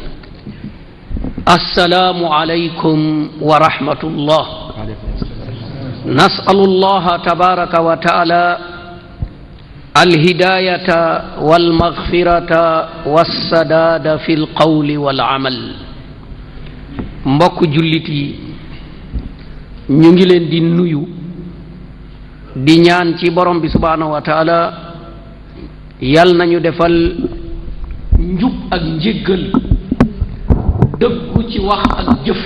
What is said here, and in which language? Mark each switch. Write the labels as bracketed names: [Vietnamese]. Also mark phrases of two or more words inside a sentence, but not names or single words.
[Arabic] السلام عليكم ورحمة الله. نسأل الله تبارك وتعالى الهداية والمغفرة والسداد في القول والعمل. [Wolof] mbokk jullit yi ñu ngi leen di nuyu di ñaan ci borom bi [Arabic] سبحانه وتعالى [Wolof] yal nañu defal njub ak njéggal dëggu ci wax ak jëf.